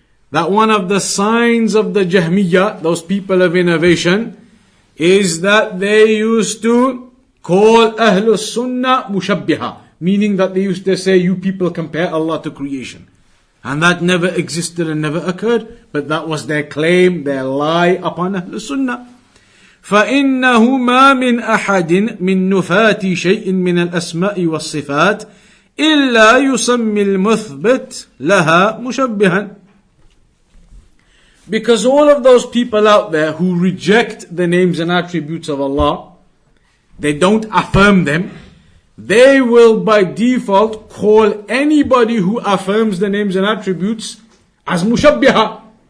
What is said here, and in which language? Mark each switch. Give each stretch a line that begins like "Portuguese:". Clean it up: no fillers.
English: that one of the signs of the Jahmiyyah, those people of innovation, is that they used to call Ahlus Sunnah mushabbiha, meaning that they used to say, you people compare Allah to creation. And that never existed and never occurred, but that was their claim, their lie upon Ahlus Sunnah.
Arabic: فإنه ما من أحد من نفاة شيء من الأسماء والصفات إلا يسمي المثبت لها مشبها.
English: Because all of those people out there who reject the names and attributes of Allah, they don't affirm them, they will by default call anybody who affirms the names and attributes as mushabbiha.